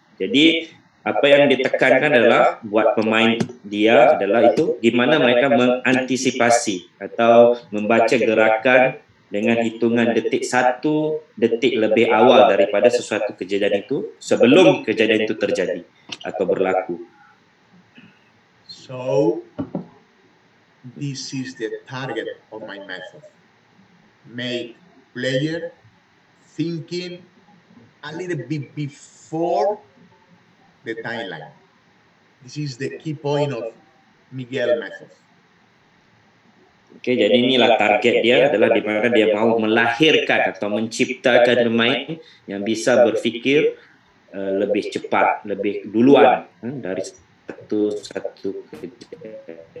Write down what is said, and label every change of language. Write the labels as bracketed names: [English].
[Indonesian] Jadi apa yang ditekankan adalah buat pemain dia adalah itu gimana mereka mengantisipasi atau membaca gerakan dengan hitungan detik 1 detik lebih awal daripada sesuatu kejadian itu sebelum kejadian itu terjadi atau berlaku. [English] So this is the target of my method. Make player thinking a little bit before the timeline. This is the key point of Miguel method. [Indonesian] Oke, jadi inilah target dia adalah di mana dia mau melahirkan atau menciptakan pemain yang bisa berfikir lebih cepat, lebih duluan dari satu kejadian.